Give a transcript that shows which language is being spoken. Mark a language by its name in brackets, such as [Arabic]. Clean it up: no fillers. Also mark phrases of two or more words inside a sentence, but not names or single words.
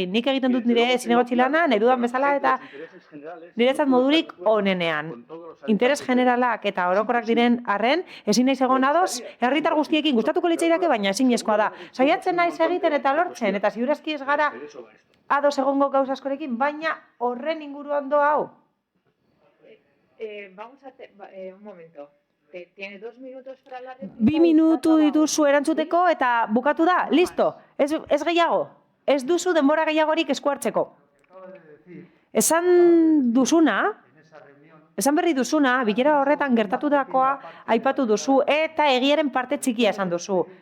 [Basque] Nik egiten dut nire zinegotzi lana, nahi dudan bezala eta niretzat modurik onenean. Interes generalak eta orokorrak diren arren, ezin naiz egon ados, herritar guztiekin gustatuko litzaidake, baina ezinezkoa da. Saiatzen naiz egiten eta lortzen, eta ziurazki ez gara ados egongo gauza askorekin, baina horren inguruan doa hau. [Spanish] Vamos a un momento. ¿Tiene 2 minutos para la réplica? [Basque] 2 minutu dituzu erantzuteko eta bukatu da, listo. Ez gehiago. Ez duzu denbora gehiagorik esku hartzeko. Esan berri duzuna, bilera horretan gertatutakoa aipatu duzu eta egiaren parte txikia esan duzu.